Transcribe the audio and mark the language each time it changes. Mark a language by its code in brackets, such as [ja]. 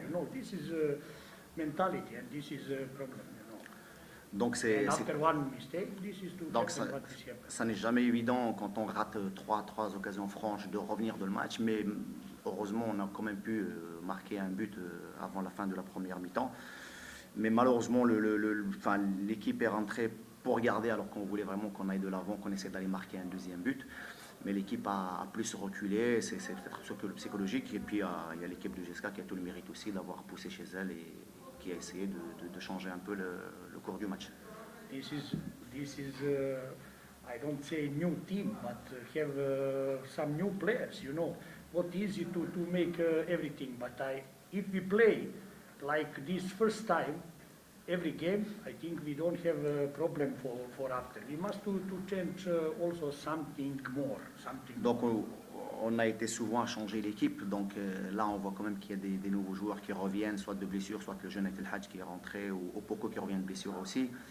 [en] You know, this is mentality, and this is a problem. You know. [fr] Donc [en] After one mistake, this is to [fr] donc [en] happen, what is happening. [fr] ça n'est jamais évident quand on rate trois occasions franches de revenir de le match, mais heureusement on a quand même pu marquer un but avant la fin de la première mi-temps. Mais malheureusement l'équipe est rentrée pour garder alors qu'on voulait vraiment qu'on aille de l'avant, qu'on essaie d'aller marquer un deuxième but. Mais l'équipe a plus reculé, c'est peut-être surtout le psychologique. Et puis il y a l'équipe de GSK qui a tout le mérite aussi d'avoir poussé chez elle et qui a essayé de changer un peu le cours du match. [en] This is I don't say new team, but have some new players. You know, not easy to make everything. But if we play like this first time, every game, I think we don't have a problem for after. We must to change also something more, something. [fr] Donc on a été souvent à changer l'équipe. Donc là, on voit quand même qu'il y a des nouveaux joueurs qui reviennent, soit de blessure, soit le jeune El Hadj qui est rentré, ou Opoko qui revient de blessure aussi.